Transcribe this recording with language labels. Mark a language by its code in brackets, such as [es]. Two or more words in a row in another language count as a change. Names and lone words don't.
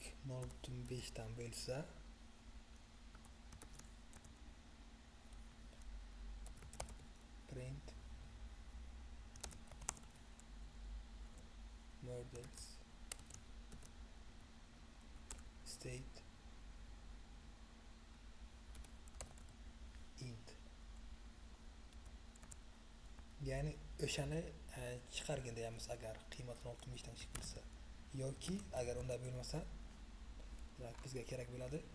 [uz] 0,5 dan bo'lsa [en] print models state int. [uz] Ya'ni o'shani chiqargin deyamiz agar qiymat 0,5 dan kichik bo'lsa, yoki agar unday bo'lmasa, demak bizga kerak bo'ladi